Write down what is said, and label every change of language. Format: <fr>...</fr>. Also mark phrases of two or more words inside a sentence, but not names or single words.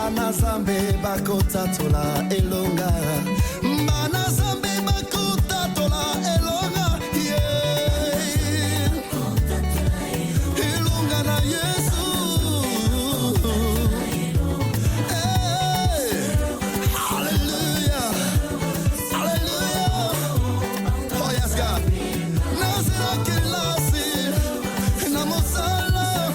<ln>Bana zambe bakotatola elonga. Bana zambe bakotatola elonga. Yeah. Elonga na Yesu. Hey. Hallelujah. Hallelujah.</ln> <en>Oh yes, God.</en> <ln>Nazira kilasi. Namosala.</ln>